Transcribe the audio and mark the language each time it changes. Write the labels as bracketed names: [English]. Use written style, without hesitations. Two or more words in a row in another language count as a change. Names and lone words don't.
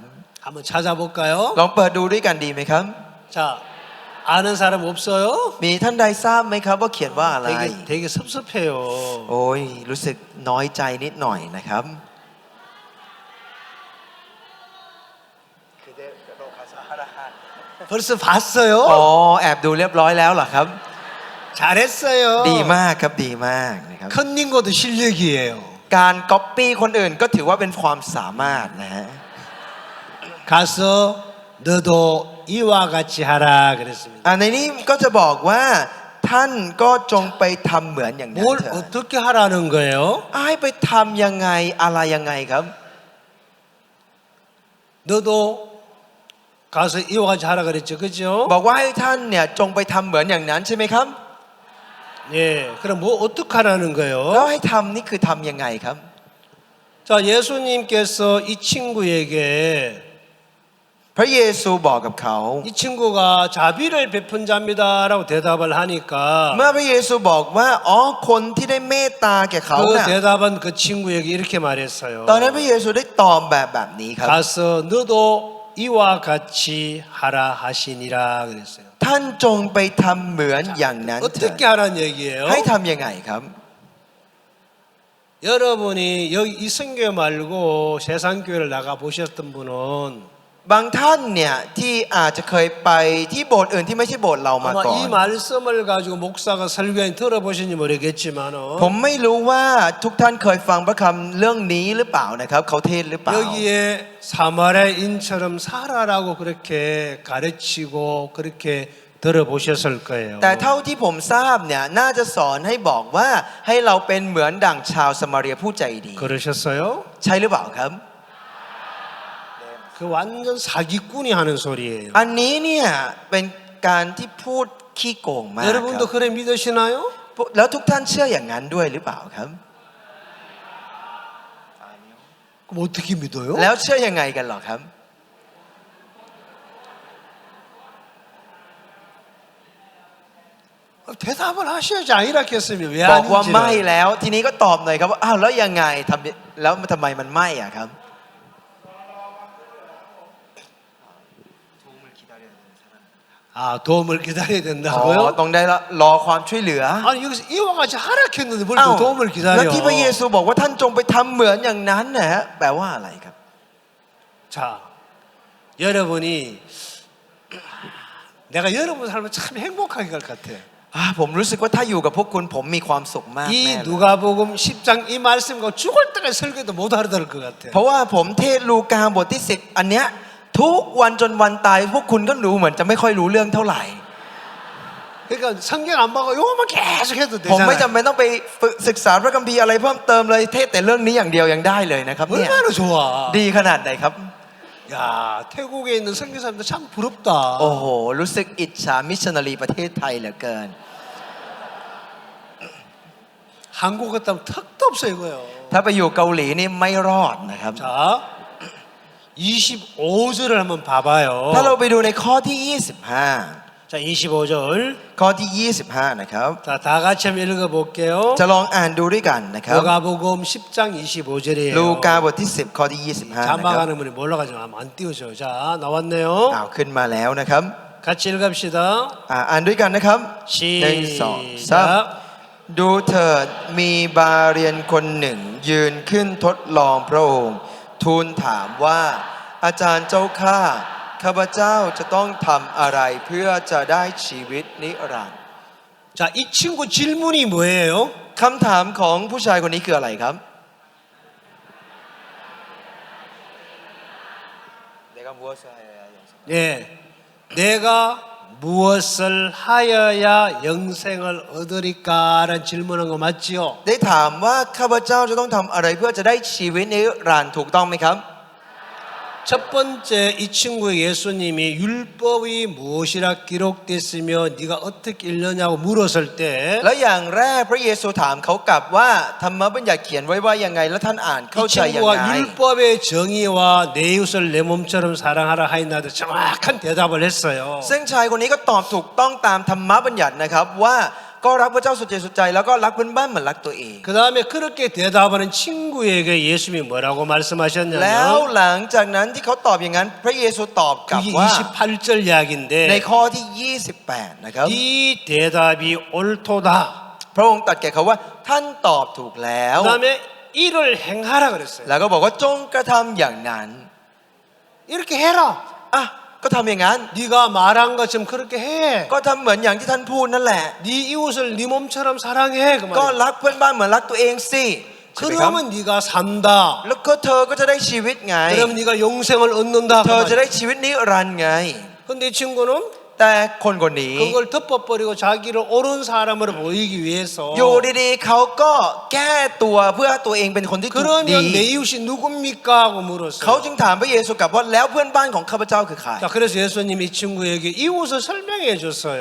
[Korean] 한번 찾아볼까요? [Thai] ลองเปิดดูด้วยกันดีไหมครับ [Korean] 자, 아는 사람 없어요? [Thai] มีท่านใดทราบไหมครับว่าเขียนว่าอะไร [Korean] 되게 섭섭해요. [Thai] โอ้ยรู้สึกน้อยใจนิดหน่อยนะครับ [Korean] 벌써 봤어요? [Thai] อ๋อแอบดูเรียบร้อยแล้วเหรอครับ [Korean] 잘했어요. [Thai] ดีมากครับดีมากนะครับ [Korean] 컨닝 것도 실력이에요. [Thai] การก๊อปปี้คนอื่นก็ถือว่าเป็นความสามารถนะฮะ [Korean] 가서 너도 이와 같이 하라 그랬습니다. [Thai] ในนี้ก็จะบอกว่าท่านก็จงไปทำเหมือนอย่างนั้น [Korean] 뭘 [Thai] เถอะ [Korean] 어떻게 하라는 거예요? [Thai] ให้ไปทำยังไงอะไรยังไงครับ [Korean] 너도 가서 이와 같이 하라 그랬죠, 그죠? [Thai] บอกว่าให้ท่านเนี่ยจงไปทำเหมือนอย่างนั้นใช่ไหมครับ [Korean] 예, 그럼 뭐 어떻게 하라는 [Thai] แล้ว [Korean] 거예요? [Thai] ให้ทำนี่คือทำยังไงครับ [Korean] 자, 예수님께서 이 친구에게 [Thai] พระเยซูบอกกับเขา [Korean] 이 친구가 자비를 베푼 자입니다라고 대답을 하니까 [Thai] เมื่อพระเยซูบอกว่าอ๋อคนที่ได้เมตตาแก่เขา [Korean] 그 [Thai] น่ะ [Korean] 대답은 그 친구에게 이렇게 말했어요. [Thai] ตอนนั้นพระเยซูได้ตอบแบบนี้ครับ [Korean] 가서 너도 이와 같이 하라 하시니라 그랬어요. [Thai] ท่านจงไปทำเหมือนอย่างนั้นเถิด [Korean] 어떻게 하라는 얘기예요? [Thai] ให้ทำยังไงครับ [Korean] 여러분이 여기 이 성교 말고 세상 교회를 나가 보셨던 분은 [Thai] บางท่านเนี่ยที่อาจจะเคยไปที่โบสถ์อื่นที่ไม่ใช่โบสถ์เรามา [Korean] 아마 [Thai] ก่อน [Korean] 이 말씀을 가지고 목사가 설교인 들어보신지 모르겠지만은 [Thai] ผมไม่รู้ว่าทุกท่านเคยฟังพระคำเรื่องนี้หรือเปล่านะครับเขาเทศน์หรือเปล่า [Korean] 여기에 사마리아인처럼 살아라고 그렇게 가르치고 그렇게 들어보셨을 거예요. [Thai] แต่เท่าที่ผมทราบเนี่ยน่าจะสอนให้บอกว่าให้เราเป็นเหมือนดั่งชาวสมาเรียผู้ใจดี [Korean] 그러셨어요? [Thai] ใช่หรือเปล่าครับ [Korean] 그 완전 사기꾼이 하는 소리예요. [Thai] อันนี้เนี่ยเป็นการที่พูดขี้โกงมากครับ [Korean] 여러분도 그래 믿으시나요? [Thai] แล้วทุกท่านเชื่ออย่างนั้นด้วยหรือเปล่าครับ [Korean] 그럼 어떻게 믿어요? [Thai] แล้วเชื่อยังไงกันหรอครับ [Korean] 대답을 하셔야지 아니라겠으면 왜 [Thai] บอกว่าไม่ [Korean] 아닌지. [Thai] แล้วทีนี้ก็ตอบหน่อยครับว่าอ้าวแล้วยังไงแล้วทำไมมันไม่อะครับ [Korean] 아 도움을 기다려야 [Thai] อ๋อ [Korean] 된다고요? [Thai] ต้องได้รอความช่วยเหลือ [Korean] 아니 여기서 이와 같이 하락했는데 뭘 [Thai] อ้าว [Korean] 또 도움을 [Thai] แล้ว [Korean] 기다려? [Thai] ที่พระเยซูบอกว่าท่านจงไปทำเหมือนอย่างนั้นนะฮะแปลว่าอะไรครับ [Korean] 자, 여러분이 내가 여러분 삶을 참 행복하게 갈 것 같아. [Thai] ผมรู้สึกว่าถ้าอยู่กับพวกคุณผมมีความสุขมากแน่ [Korean] 이 [Thai] เลย [Korean] 누가복음 10장 이 말씀과 죽을 때까지 설교도 못 알아들을 것 같아. [Thai] เพราะว่าผมเทศลูกาบทที่10อันเนี้ยทุกวันจนวันตายพวกคุณก็รู้เหมือนจะไม่ค่อยรู้เรื่องเท่าไหร่ [Korean] 그러니까 성경 안 보고 이것만 계속 해도 [Thai] ผมไม่ [Korean] 되잖아요. [Thai] จำเป็นต้องไปฝึกศึกษาพระคัมภีร์อะไรเพิ่มเติมเลยเทศแต่เรื่องนี้อย่างเดียวยังได้เลยนะครับเนี่ย [Korean] 얼마나 좋아. [Thai] ดีขนาดไหนครับ [Korean] 야, 태국에 있는 선교사님들 참 부럽다. [Thai] โอ้โหรู้สึกอิจฉามิชชันนารีประเทศไทยเหลือเกิน [Korean] 한국 같다면 턱도 없어 이거요. [Thai] ถ้าไปอยู่เกาหลีนี่ไม่รอดนะครับ [Korean] 자, 25절을 한번 봐봐요. [Thai] ถ้าเราไปดูในข้อที่ [Korean] 자, 25절. [Thai] 25 ข้อที่ 25นะครับ [Korean] 자, 다 같이 한번 읽어볼게요. [Thai] จะลองอ่านดูด้วยกันนะครับ [Korean] 누가복음 10장 25절이에요. [Thai] ลูกาบทที่10ข้อที่25นะครับ [Korean] 자막하는 분이 몰라가지고 안 띄우죠. 자, 나왔네요. [Thai] ขึ้นมาแล้วนะครับ [Korean] 같이 읽읍시다. [Thai] อ่านด้วยกันนะครับ 1 2 [Korean] 시작. [Thai] ดูเถิดมีบาเรียนคนหนึ่งยืนขึ้นทดลองพระองค์ทูลถามว่าอาจารย์เจ้าข้าพเจ้าจะต้องทำอะไรเพื่อจะได้ชีวิตนิรันดร์ [Korean] 자, 이 친구 질문이 뭐예요? [Thai] คำถามของผู้ชายคนนี้คืออะไรครับ [Korean] 예, 내가 무엇을 하여야 영생을 얻으리까라는 질문한 거 맞지요? [Thai] ได้ถามว่าข้าพเจ้าจะต้องทำอะไรเพื่อจะได้ชีวิตนิรันดร์ถูกต้องไหมครับ [Korean] 첫 번째 이 친구의 예수님이 율법이 무엇이라 기록됐으며 네가 어떻게 읽느냐고 물었을 때 [Thai] แล้วอย่างแรกพระเยซูถามเขากลับว่าธรรมบัญญัติเขียนไว้ว่ายังไงแล้วท่านอ่านเข้า [Korean] 이 [Thai] ใจยังไง [Korean] 친구가 율법의 정의와 내 이웃을 내 몸처럼 사랑하라 하였나도 정확한 대답을 했어요. [Thai] ซึ่งชายคนนี้ก็ตอบถูกต้องตามธรรมบัญญัตินะครับว่าก็รักพระเจ้าสุดใจสุดใจแล้วก็รักเพื่อนบ้านเหมือนรักตัวเอง [Korean] 그 다음에 그렇게 대답하는 친구에게 예수님이 뭐라고 [Thai] แล้ว [Korean] 말씀하셨냐면 [Thai] หลังจากนั้นที่เขาตอบอย่างนั้นพระเยซูตอบกลับ [Korean] 그게 [Thai] ว่า [Korean] 28절 [Thai] ใน [Korean] 이야기인데 [Thai] ข้อที่ 28 นะครับ [Korean] 이 대답이 옳도다. [Thai] พระองค์ตรัสแก่เขาว่าท่านตอบถูกแล้ว [Korean] 그 다음에 이를 행하라 그랬어요. [Thai] แล้วก็บอกว่าจงกระทำอย่างนั้น [Korean] 이렇게 해라. [Thai] อ่ะก็ทำอย่างนั้น [Korean] 네가 말한 것처럼 그렇게 해. [Thai] ก็ทำเหมือนอย่างที่ท่านพูดนั่นแหละ [Korean] 네 이웃을 네 몸처럼 사랑해. 그 [Thai] ก็ [Korean] 말이에요. [Thai] รักเพื่อนบ้านเหมือนรักตัวเองสิใช่ไหมครับ [Korean] 그러면 네가 산다. [Thai] แล้วก็เธอก็จะได้ชีวิตไง [Korean] 그럼 네가 영생을 얻는다. [Thai] เธ [Korean] 그 [Thai] อจะ [Korean] 말이에요. [Thai] ได้ชีวิตนิรันดร์ไง [Korean] 근데 이 친구는 [Thai] แต่คนคนนี้ [Korean] 그걸 덮어버리고 자기를 옳은 사람으로 보이기 위해서 [Thai] อยู่ดีๆเขาก็แก้ตัวเพื่อตัวเองเป็นคนที่ถูกดี [Korean] 그러면 내 이웃이 누굽니까? 하고 [Thai] เขา [Korean] 물었어요. [Thai] จึงถามพระเยซูกลับว่าแล้วเพื่อนบ้านของข้าพเจ้าคือใคร [Korean] 자, 그래서 예수님이 이 친구에게 이웃을 설명해 줬어요.